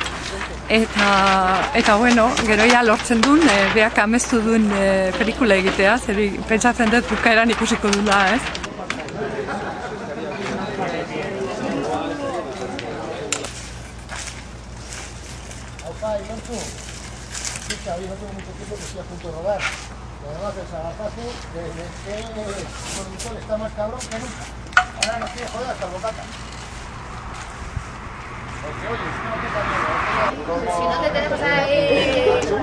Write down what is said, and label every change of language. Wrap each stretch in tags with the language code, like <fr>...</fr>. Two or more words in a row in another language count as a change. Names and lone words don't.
<eu>Eta gero lortzen duen, beak amestu duen pelikula egitea, zer pentsatzen dut bukaeran ikusiko dula, ez?</eu> <es>Opa, Ibertu, escucha, hoy no tengo mucho tiempo que estoy a punto de rodar. Lo demás del sabazazo, que el conductor está más cabrón que nunca. Ahora nos quiere joder hasta el bocata. Porque oye, si no te tenemos ahí...</es>